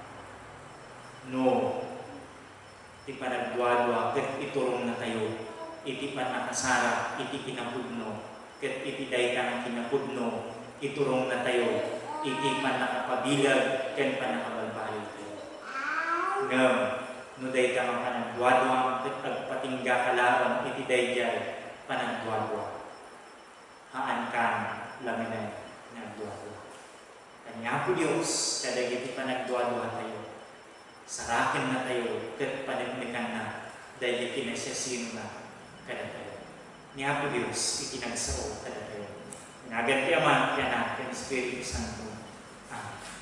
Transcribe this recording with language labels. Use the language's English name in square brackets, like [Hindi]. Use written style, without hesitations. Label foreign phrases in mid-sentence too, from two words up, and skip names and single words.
[Iloko] No, ti panagduadwa, ket iturong na tayo, iti panakasara, iti kinapudno, ket iti dayta kinapudno, iturong na tayo, iti panakapabilag, ken panakabalbalik tayo. Ngam, no dayta nga panagduadwa, ket agpatingga kalaban, iti dayjay panagduadwa. Haan kan laminay nagduadwa. Kanya po Diyos, kadagiti panagduadwa tayo. Sarakin na tayo, ket panagnikan na, dahil kinasasino na kada tayo. Niya po Diyos, itinagsao kada tayo. Nagan ti Ama, ti Anak, ti Espiritu Santo. Amen.